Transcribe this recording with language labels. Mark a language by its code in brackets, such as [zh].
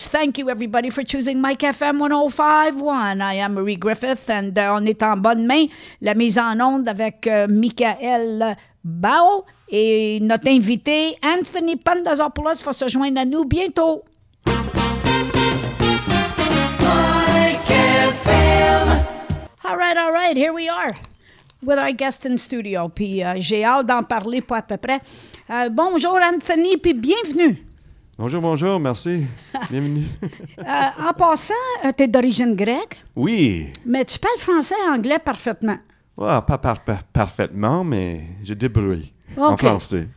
[en] Thank you, everybody, for choosing Mike FM 105.1. I am Marie Griffiths, and [fr] on est en bonne main. La mise en onde avec Michael Bao et notre invité, Anthony Pantazopoulos, va se joindre à nous bientôt. [en] Mike FM. All right, here we are with our guest in studio. [fr] Puis j'ai hâte d'en parler pas à peu près. Bonjour, Anthony, puis bienvenue. Bonjour, merci. Bienvenue. En passant, tu es d'origine grecque? Oui. Mais tu parles français et anglais parfaitement? Ouais, pas parfaitement, mais je débrouille en français.